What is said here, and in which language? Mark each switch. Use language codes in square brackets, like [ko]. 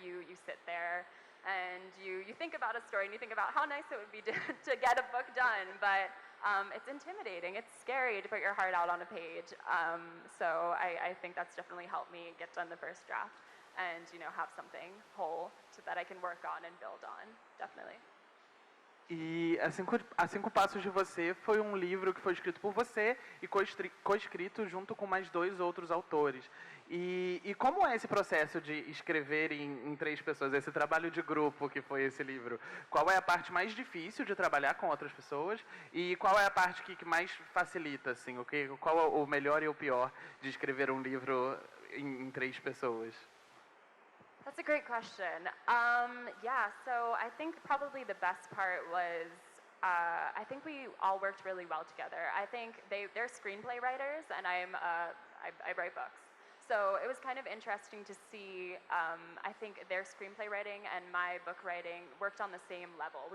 [en] You sit there and you think about a story and you think about how nice it would be to get a book done, but it's intimidating. It's scary to put your heart out on a page. So I think that's definitely helped me get done the first draft and, have something whole that I can work on and build on, definitely. [pt] E A Cinco Passos de Você foi um livro que foi escrito por você e co-escrito junto com mais 2 outros autores. E como é esse processo de escrever em 3 pessoas, esse trabalho de grupo que foi esse livro? Qual é a parte mais difícil de trabalhar com outras pessoas e qual é a parte que mais facilita, assim? Qual é o melhor e o pior de escrever um livro em 3 pessoas? [en] That's a great question. Yeah, so I think probably the best part was I think we all worked really well together. I think they're screenplay writers, and I write books. So it was kind of interesting to see, I think their screenplay writing and my book writing worked on the same level.